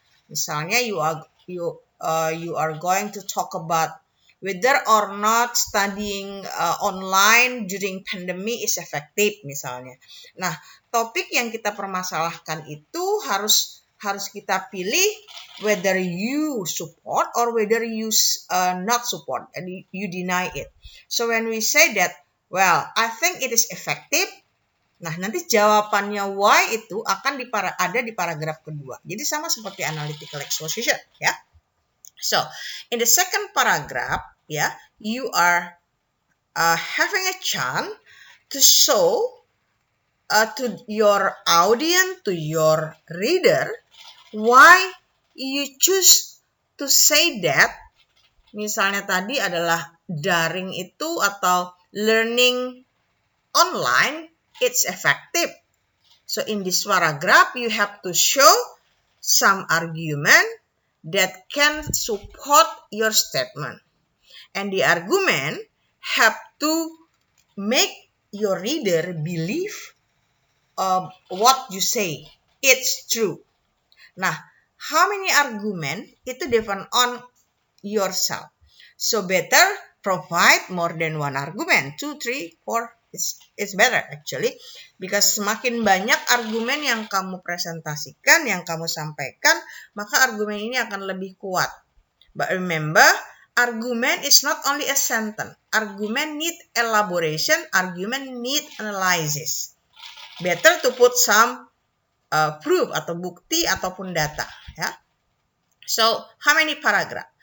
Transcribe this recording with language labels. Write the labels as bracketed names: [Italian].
[English] Misalnya you are going to talk about whether or not studying online during pandemic is effective misalnya. [Indonesian] Nah, topik yang kita permasalahkan itu harus kita pilih [English] whether you support or whether you not support and you deny it. So when we say that, well, I think it is effective. [Indonesian] Nah, nanti jawabannya why itu akan ada di paragraf kedua. Jadi sama seperti analytical exposition, ya. [English] So, in the second paragraph, yeah, you are having a chance to show to your audience, to your reader, why you choose to say that. [Indonesian] Misalnya tadi adalah daring itu atau learning online, [English] it's effective. So in this paragraph, you have to show some argument that can support your statement. And the argument have to make your reader believe what you say. It's true. Nah, how many argument itu depend on yourself. So better provide more than one argument. 2, 3, 4. It's better actually. [Indonesian] Because semakin banyak argumen yang kamu presentasikan, yang kamu sampaikan, maka argumen ini akan lebih kuat. [English] But remember, argument is not only a sentence. Argument need elaboration. Argument need analysis. Better to put some proof atau bukti ataupun data. Ya. So, how many paragraph?